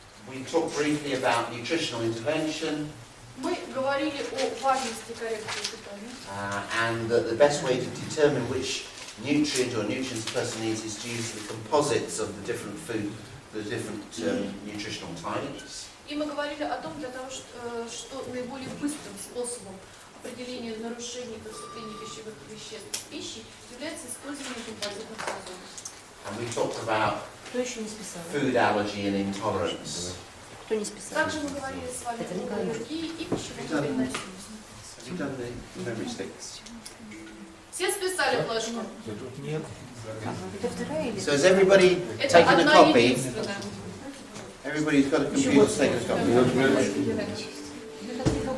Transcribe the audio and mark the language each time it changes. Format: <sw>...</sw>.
<en>We talked briefly about nutritional intervention</en> <ru>Мы говорили о важности коррекции питания.</ru> <en>and that the best way to determine which nutrient or nutrients a person needs is to use the composites of the different food, the different nutritional types.</en> <ru>И мы говорили о том, для того, что наиболее быстрым способом определения нарушений поступления пищевых веществ в пищи является использование композитных сазонов.</ru> <en>And we talked about food allergy and intolerance.</en> <ru>Также мы говорили с вами о аллергии и пищевой переносимости.</ru> <en>Have you done the memory sticks?</en> <ru>Все списали флешку? Нет.</ru> <en>So has everybody</en> <ru>Это</ru> <en>taken a</en> <ru>одна</ru> <en>copy?</en> <ru>единственная.</ru> <en>Everybody's got a computer that's taken a copy.</en>